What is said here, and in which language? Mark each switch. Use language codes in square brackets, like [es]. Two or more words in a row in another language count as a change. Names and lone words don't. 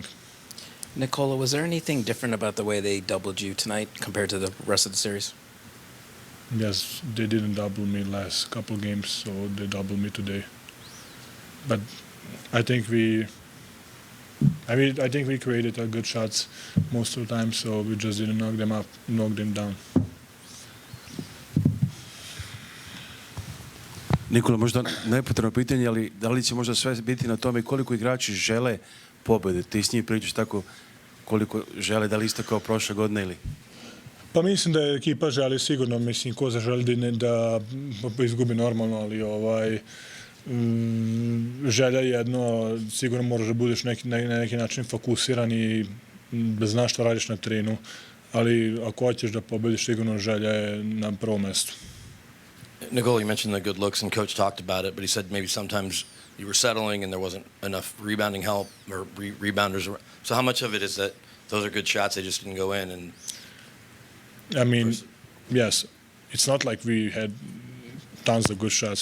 [en] Nikola, was there anything different about the way they doubled you tonight compared to the rest of the series? Yes, they didn't double me last couple games, so they doubled me today. But I think we created good shots most of the time, so we just didn't knock them down. [sr] Nikola, možda nepotrebno pitanje, ali da li će možda sve biti na tome koliko igrači žele pobjede? Ti s njim pričaš tako koliko žele, da li isto kao prošle godine ili? Pa mislim da ekipa želi sigurno, mislim ko želi da izgubi normalno, ali želja jedno, sigurno moraš da budeš na neki način fokusiran i da znaš što radiš na terenu, ali ako hoćeš da pobediš, sigurno želja je na prvom mestu. [en] Nikola, you mentioned the good looks, and Coach talked about it, but he said maybe sometimes you were settling and there wasn't enough rebounding help or rebounders. So how much of it is that those are good shots, they just didn't go in? And I mean, yes, it's not like we had tons of good shots.